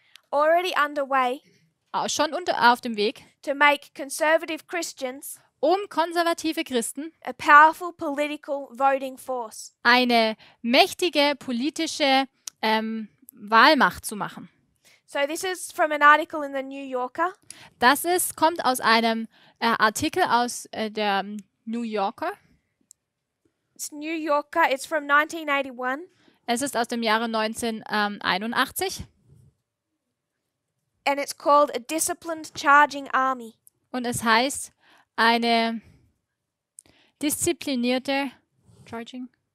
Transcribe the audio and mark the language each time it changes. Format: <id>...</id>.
<en>already underway</en> <de>schon auf dem Weg,</de> <en>to make conservative Christians</en> <de>um konservative Christen</de> <en>a powerful political voting force.</en> <de>eine mächtige politische Wahlmacht zu machen.</de> <en>So this is from an article in the New Yorker.</en> <de>Kommt aus einem Artikel aus der New Yorker.</de> <en>It's New Yorker. It's from 1981.</en> <de>Es ist aus dem Jahre 1981</de> <en>And it's called A Disciplined Charging Army.</en> <de>und es heißt eine disziplinierte Charging.</de>